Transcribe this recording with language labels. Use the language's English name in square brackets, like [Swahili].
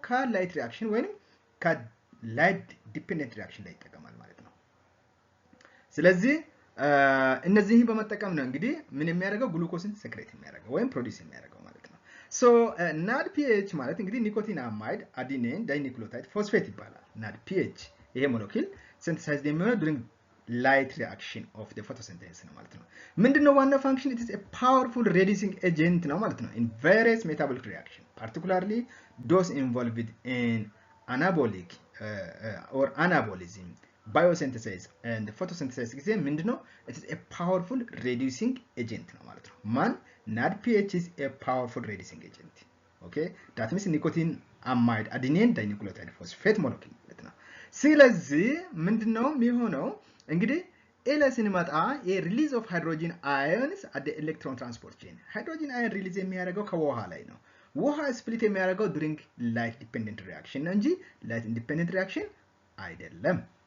[Amharic] ከላይት ሪአክሽን ወይንም ከላይት ዲፔንደንት ሪአክሽን ላይ ይጠቀማል ማለት ነው። ስለዚህ እነዚህን በመጠቀም ነው እንግዲህ ምን የሚያደርገው? ግሉኮስን ሴክሬት የሚያደርገው ወይም ፕሮዲዩስ የሚያደርገው ማለት ነው። ሶ ናድፒኤች ማለት እንግዲህ ኒኮቲን አማይድ አዲኒን ዳይኒክሎታይድ ፎስፌት ይባላል። ናድፒኤች ይሄ ሞለኪል ሲንተሳይዝድ የሚሆነው [English] during light reaction of the photosynthesis [Amharic] ነው ማለት ነው። ምንድነው ዋና ፋንክሽን? [English] it is a powerful reducing agent [Amharic] ነው ማለት ነው [English] in various metabolic reaction particularly those involved in anabolic or anabolism biosynthesis and photosynthesis [Amharic] ጊዜ ምንድነው? [English] it is a powerful reducing agent [Amharic] ነው ማለት ነው። ማን? [English] NADPH is a powerful reducing agent. okay that means nicotine amide adenine dinucleotide phosphate molecule [Amharic] ማለት ነው። ስለዚህ ምንድነው የሚሆነው? እንግዲህ ኤ ላይ ስንመጣ የሪሊዝ ኦፍ ሃይድሮጂን አዮንስ አት ኤሌክትሮን ትራንስፖርት ቼን ሃይድሮጂን አዮን ሪሊዝ የሚያደርገው ከውሃ ላይ ነው። ውሃ ስፕሊት የሚያደርገው [English] during light dependent reaction [Amharic] ነው እንጂ [English] light independent reaction [Amharic] አይደለም።